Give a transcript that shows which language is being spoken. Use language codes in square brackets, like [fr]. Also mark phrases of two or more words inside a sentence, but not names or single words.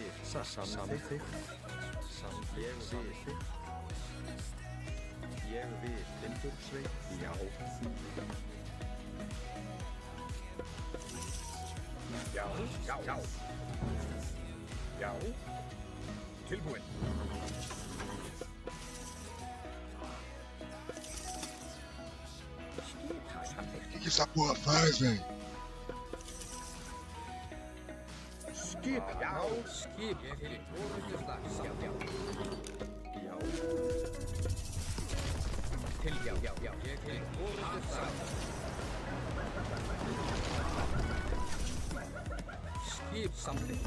[is] Samþykkt. Ég vil. Ég vil. Timbursveit. Já. Já. Já. Já. Já. Tilbúin. [pt] O que essa porra faz, velho? [is] Skipan. Já. Skip. Ég vil. Orðstu slag. Já. Já. Já. Til. Já. Já. Já. Ég vil. Orðstu slag. Skip. Samþykkt.